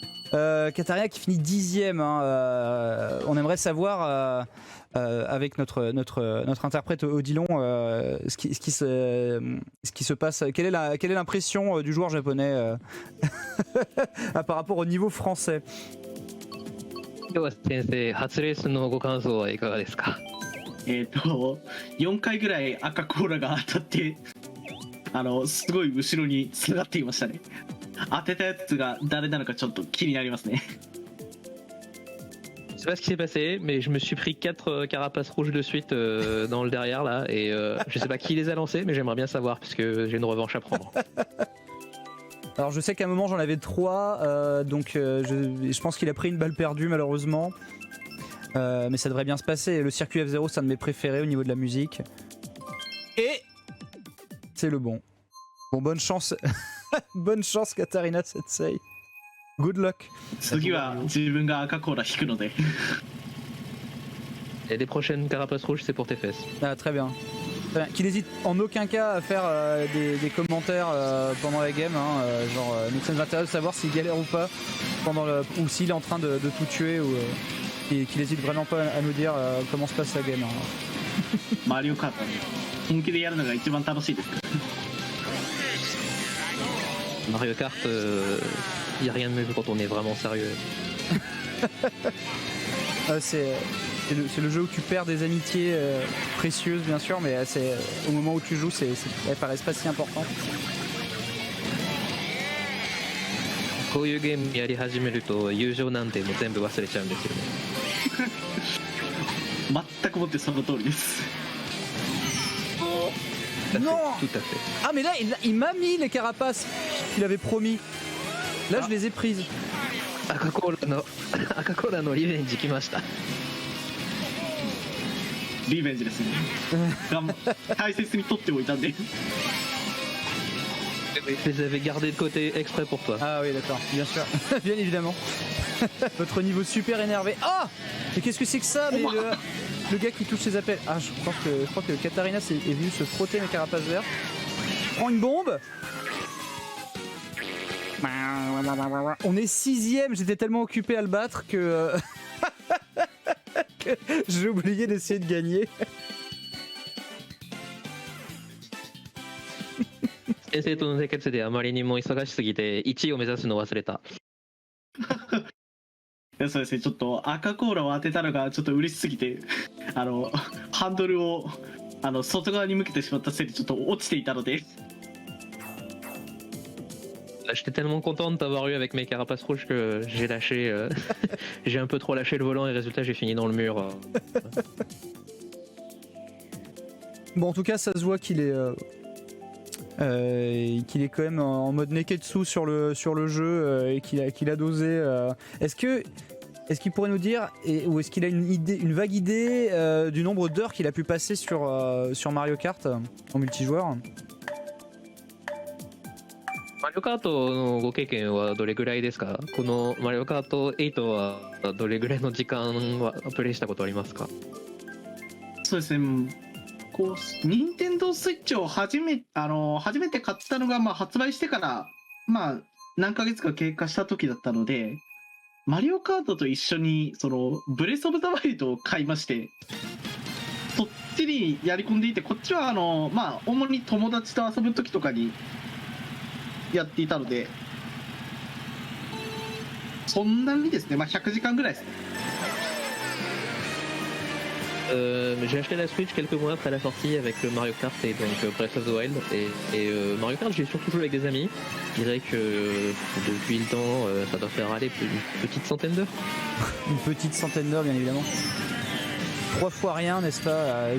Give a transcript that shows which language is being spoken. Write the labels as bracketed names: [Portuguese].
[French] Katarina qui finit 10ème. Hein, on aimerait savoir avec notre interprète Odilon ce qui se passe. Quelle est l'impression du joueur japonais par rapport au niveau français? [Japanese] 今日は先生、初レースのご感想はいかがですか？ 4回ぐらい赤コーラが当たってすごい後ろに下がっていましたね。当てたやつが誰なのかちょっと気になりますね。 [French] Je sais pas ce qui s'est passé, mais je me suis pris 4 carapaces rouges de suite dans le derrière là, et je sais pas qui les a lancés, mais j'aimerais bien savoir parce que j'ai une revanche à prendre. Alors je sais qu'à un moment j'en avais 3, donc je pense qu'il a pris une balle perdue malheureusement. Mais ça devrait bien se passer. Le circuit F0 c'est un de mes préférés au niveau de la musique. Et c'est le bon. Bon, bonne chance. Bonne chance Katarina Sensei. [English] Good luck. [Japanese] 次は自分が赤コーラ引くので。 [French] Et les prochaines carapaces rouges, c'est pour tes fesses. Ah, très bien. Qu'il n'hésite en aucun cas à faire des commentaires pendant la game, hein, genre nous ça nous intéresse de savoir s'il galère ou pas ou s'il est en train de tout tuer ou qu'il n'hésite vraiment pas à nous dire comment se passe la game. Hein. [Japanese] マリオカート本気でやるのが一番楽しいです。 [French] Mario Kart, y a rien de mieux que quand on est vraiment sérieux. C'est le jeu où tu perds des amitiés précieuses bien sûr, mais au moment où tu joues, elles paraissent pas si importantes. [Japanese] こういうゲームやり始めると友情なんてもう全部忘れちゃうんですよね。全くもってその通りです。 [French] Non. Tout à fait. Ah mais là il m'a mis les carapaces qu'il avait promis. Là je les ai prises. [Japanese] 赤コーラのリベンジ来ました。リベンジですね。大切に取っておいたんで。 [French] Je les avais gardés de côté exprès pour toi. Ah oui d'accord, bien sûr, bien évidemment. Votre niveau super énervé. Ah, mais qu'est-ce que c'est que ça? Mais le gars qui touche ses appels. Ah je crois que Katarina est venu se frotter mes carapaces vertes. Prends une bombe. On est 6ème, j'étais tellement occupé à le battre que j'ai oublié d'essayer de gagner. [Japanese] 先生との生活であまりにも忙しすぎて1位を目指すのを忘れた。いやそうですね、ちょっと赤コーラを当てたのがちょっと嬉しすぎてハンドルを外側に向けてしまったせいでちょっと落ちていたので。 [French] J'étais tellement content de t'avoir eu avec mes carapaces rouges que j'ai lâché, j'ai un peu trop lâché le volant et résultat j'ai fini dans le mur. Bon en tout cas ça se voit qu'il est quand même en mode neketsu sur le jeu et qu'il a dosé. Est-ce qu'il pourrait nous dire ou est-ce qu'il a une vague idée du nombre d'heures qu'il a pu passer sur Mario Kart en multijoueur? [Japanese] Mario Kart のご経験はどれぐらいですか？この Mario Kart 8はどれぐらいの時間はプレイしたことありますか？そうですね。こう任天堂スイッチを初めて買ったのが発売してから何ヶ月か経過した時だったので、マリオカートと一緒にブレスオブザワイルドを買いまして、そっちにやり込んでいて、こっちは主に友達と遊ぶ時とかにやっていたので、そんなにですね、100時間ぐらいですね。 [French] J'ai acheté la Switch quelques mois après la sortie avec Mario Kart et donc Breath of the Wild et Mario Kart j'ai surtout joué avec des amis. Je dirais que depuis le temps ça doit faire aller une petite centaine d'heures. Une petite centaine d'heures bien évidemment. 3 fois rien n'est-ce pas?